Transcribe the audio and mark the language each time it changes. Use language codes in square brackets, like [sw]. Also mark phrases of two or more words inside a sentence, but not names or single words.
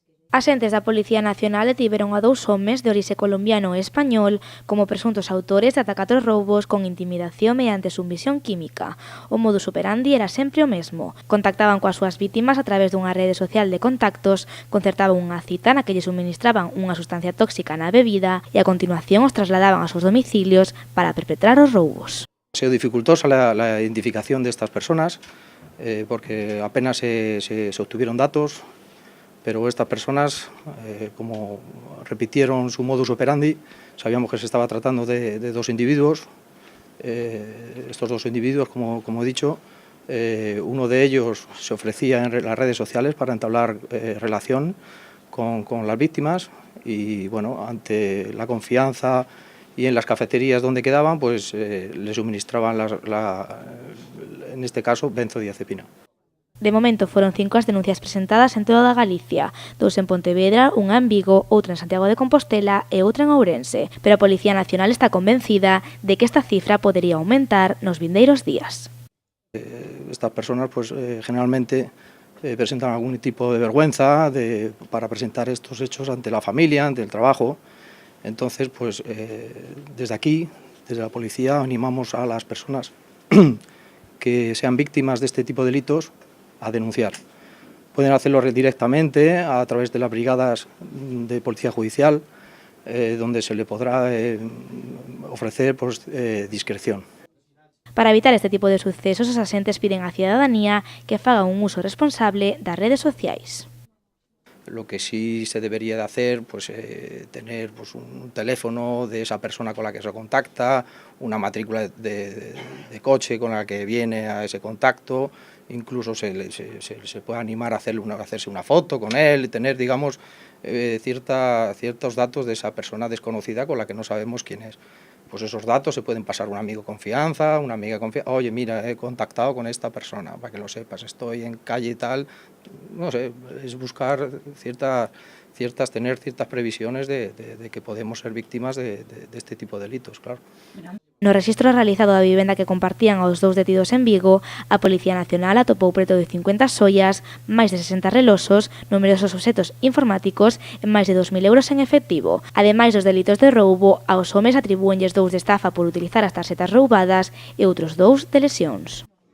[gl] Axentes da Policía Nacional detiveron a 2 homes de orixe colombiano e español como presuntos autores de ata 4 roubos con intimidación mediante submisión química. O [la] modus operandi [gl] era sempre o mesmo. Contactaban coas súas vítimas a través dunha rede social de contactos, concertaban unha cita na que lle suministraban unha sustancia tóxica na bebida e a continuación os trasladaban aos seus domicilios para perpetrar os roubos. [es] Se dificultosa la identificación de estas personas porque apenas se obtuvieron datos, pero estas personas, como repitieron su [la] modus operandi, [es] sabíamos que se estaba tratando de 2 individuos. Estos 2 individuos, como he dicho, uno de ellos se ofrecía en las redes sociales para entablar relación con las víctimas y, bueno, ante la confianza y en las cafeterías donde quedaban, pues le suministraban, en este caso, benzodiazepina. [gl] De momento foron 5 as denuncias presentadas en toda Galicia, 2 en Pontevedra, unha en Vigo, outra en Santiago de Compostela e outra en Ourense. Pero a Policía Nacional está convencida de que esta cifra podería aumentar nos vindeiros días. [es] Estas personas pues generalmente presentan algún tipo de vergüenza para presentar estos hechos ante la familia, ante el trabajo. Entonces, pues desde aquí, desde la policía, animamos a las personas que sean víctimas de este tipo de delitos a denunciar. Pueden hacerlo directamente a través de las brigadas de policía judicial, donde se le podrá ofrecer pues, discreción. [gl] Para evitar este tipo de sucesos, os axentes piden á cidadanía que faga un uso responsable das redes sociais. [es] Lo que sí se debería de hacer, pues tener pues, un teléfono de esa persona con la que se contacta, una matrícula de coche con la que viene a ese contacto, incluso se puede animar a hacerse una foto con él, tener, digamos, ciertos datos de esa persona desconocida con la que no sabemos quién es. Pues esos datos se pueden pasar a un amigo confianza, una amiga confianza. Oye, mira, he contactado con esta persona, para que lo sepas, estoy en calle y tal. No sé, es buscar tener ciertas previsiones de que podemos ser víctimas de este tipo de delitos, claro. [gl] No rexistro realizado da vivenda que compartían aos 2 detidos en Vigo, a Policía Nacional atopou preto de 50 xoias, máis de 60 reloxos, numerosos obxetos informáticos e máis de 2.000 euros en efectivo. Ademais dos delitos de roubo, aos homes atribúenlles 2 de estafa por utilizar as tarxetas roubadas e outros 2 de lesións.